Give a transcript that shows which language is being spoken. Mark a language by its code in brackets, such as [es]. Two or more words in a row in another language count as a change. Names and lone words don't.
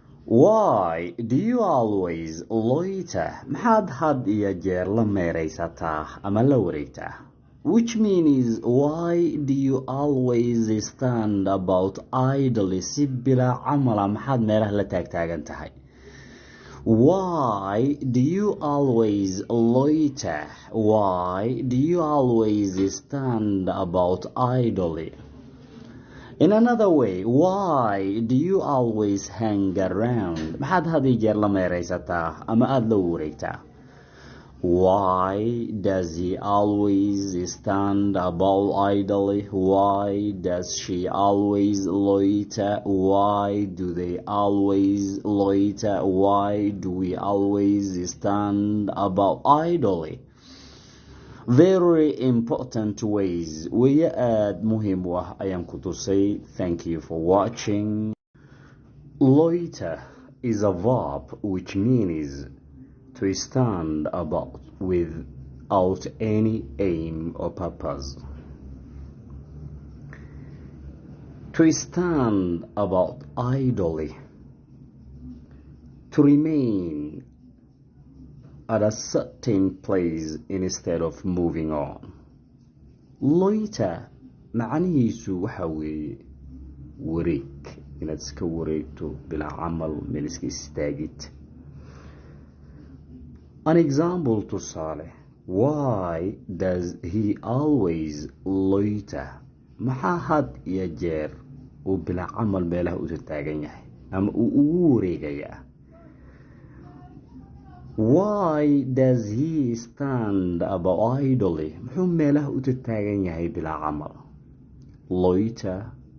[en] Why do you always loiter? [so] maxaad had iyo jeer la meeraysataa ama la wareegtaa? [en] Which means why do you always stand about idly [so] si bilaa camala maxaad meelaha la taagtaagan tahay? [en] Why do you always loiter? Why do you always stand about idly? In another way, why do you always hang around? [so] maxaad had iyo jeer la meeraysataa ama aad la wareegtaa? [en] Why does he always stand about idly? Why does she always loiter? Why do they always loiter? Why do we always stand about idly? Very important ways. [so] way aad muhiim u ah ayaan ku tusay. [en] Thank you for watching. Loiter is a verb which means to stand about without any aim or purpose. To stand about idly. To remain at a certain place instead of moving on. [so] Loiter macnihiisu waxa weeye wareeg, inaad iska wareegto bilaa camal meel iska istaagid. [en] An example tusaale. Why does he always loiter? [so] maxaa had iyo jeer uu bilaa camal meelaha u taagan yahay ama uu ugu wareegayaa? [en] Why does he stand about idly? [so] muxuu meelaha u taagan yahay bilaa camal? [en] Loiter